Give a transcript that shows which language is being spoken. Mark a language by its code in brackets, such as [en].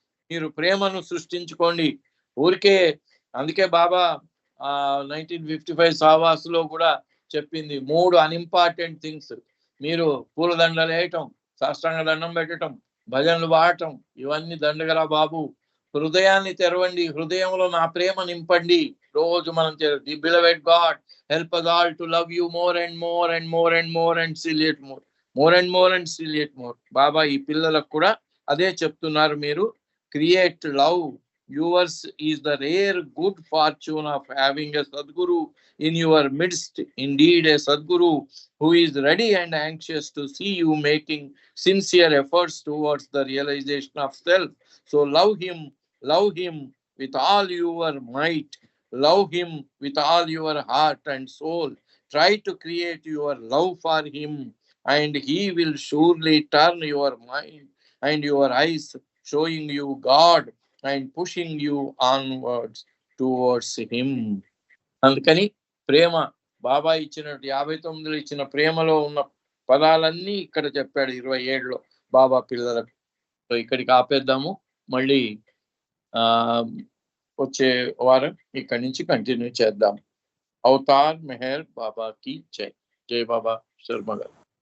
[te] మీరు ప్రేమను సృష్టించుకోండి. ఊరికే అందుకే బాబా 1955 సావాసులో కూడా చెప్పింది 3 [en] Unimportant things. [te] మీరు పూలదండలు వేయటం, సాష్టాంగ దండం పెట్టడం, భజనలు పాడటం, ఇవన్నీ దండగరా బాబు. హృదయాన్ని తెరవండి, హృదయంలో నా ప్రేమ నింపండి. రోజు మనం [en] The beloved God help us all to love you more and more and more and more and still yet more, more and more and still yet more. [te] బాబా ఈ పిల్లలకు కూడా అదే చెప్తున్నారు. మీరు [en] Create love. Yours is the rare good fortune of having a Sadguru in your midst. Indeed, a Sadguru who is ready and anxious to see you making sincere efforts towards the realization of self. So love him with all your might. Love him with all your heart and soul. Try to create your love for him, and he will surely turn your mind and your eyes, showing you God and pushing you onwards towards him. [te] అందుకని ప్రేమ బాబా ఇచ్చినట్టు 59లో ఇచ్చిన ప్రేమలో ఉన్న పదాలన్నీ ఇక్కడ చెప్పాడు 27లో బాబా పిల్లలకు. So ఇక్కడికి ఆపేద్దాము. మళ్ళీ వచ్చే వారం ఇక్కడి నుంచి కంటిన్యూ చేద్దాం. అవతార్ మెహర్ బాబా కి జై. జై బాబా శర్మ గారు.